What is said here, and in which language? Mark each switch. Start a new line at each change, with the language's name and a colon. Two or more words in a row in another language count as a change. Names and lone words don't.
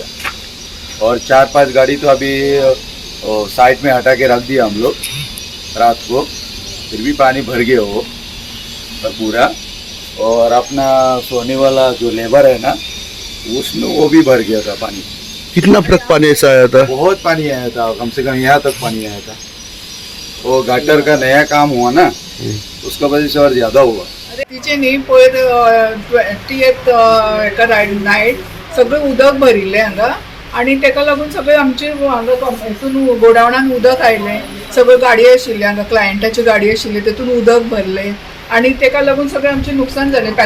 Hindi: और 4-5 गाड़ी तो अभी साइड में हटा के रख दिया हम लोग रात को, फिर भी पानी भर गया वो पूरा. और अपना सोने वाला जो लेबर है ना, उसमें वो भी भर गया था पानी. कितना तक पानी ऐसा आया था? बहुत पानी आया था, कम से कम यहाँ तक पानी आया था. वो गटर का नया काम हुआ ना, उसका वजह से और ज़्यादा हुआ.
Konkani: तिचे न्ही पयर 20th हेका नायट सगळें उदक भरिल्लें हांगा, आनी तेका लागून सगळें आमचे हांगा हितून गोडावणान उदक आयलें. सगळ्यो गाडयो आशिल्ल्यो हांगा, क्लायंटाच्यो गाडयो आशिल्ल्यो, तेतून उदक भरलें, आनी तेका लागून सगळें आमचें नुकसान जालें.